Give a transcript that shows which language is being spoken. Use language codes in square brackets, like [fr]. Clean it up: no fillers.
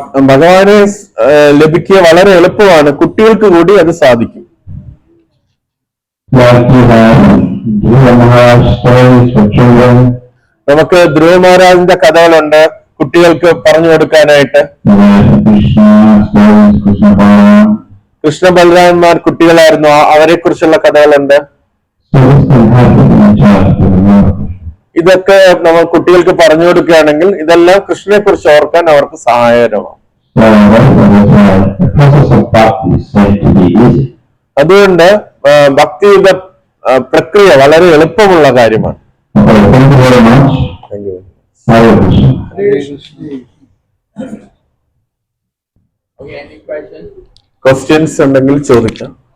[ml] ഭഗവാനെ ലഭിക്കുക വളരെ എളുപ്പമാണ്, കുട്ടികൾക്ക് കൂടി അത് സാധിക്കും. [en] Like you have Dhruva Maharaj stories for children. [ml] നമുക്ക് ധ്രുവ മഹാരാജിന്റെ കഥകളുണ്ട് കുട്ടികൾക്ക് പറഞ്ഞു കൊടുക്കാനായിട്ട്. [en] Krishna stories, Krishna Balaram. [ml] Krishna ബലരാമന്മാർ കുട്ടികളായിരുന്നു, അവരെ കുറിച്ചുള്ള കഥകളുണ്ട്. [en] So this can happen in a child to remember Krishna. [ml] ഇതൊക്കെ നമ്മൾ കുട്ടികൾക്ക് പറഞ്ഞു കൊടുക്കുകയാണെങ്കിൽ ഇതെല്ലാം കൃഷ്ണനെ കുറിച്ച് ഓർക്കാൻ അവർക്ക് സഹായകരമാണ്. [en] So the process of bhakti is said to be easy. [ml] അതുകൊണ്ട് ഭക്തിയുടെ പ്രക്രിയ വളരെ എളുപ്പമുള്ള കാര്യമാണ്. [en] Okay, thank you very much. Thank you. Hare Krishna. Okay, any questions? [ml] Questions ഉണ്ടെങ്കിൽ ചോദിക്കാം.